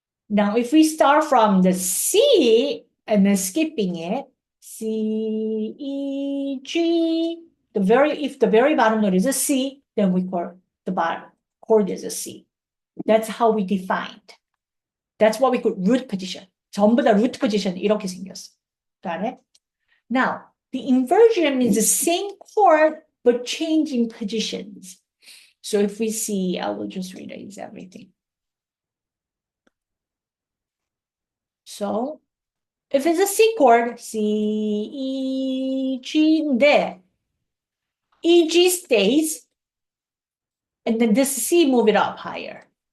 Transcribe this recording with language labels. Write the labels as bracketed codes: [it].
[en] Now, if we start from the C and then skipping it, C, E, G, if the very bottom note is a C, then we call the bottom chord is a C. That's how we defined. That's what we call root position. [ko] 전부 다 root position 이렇게 생겼어. [en] Got it? Now, the inversion means the same chord, but changing positions. So if we see, I will just erase everything. So if it's a C chord, C, E, G [ko] 인데, [en] E, G stays, and then this C move it up higher.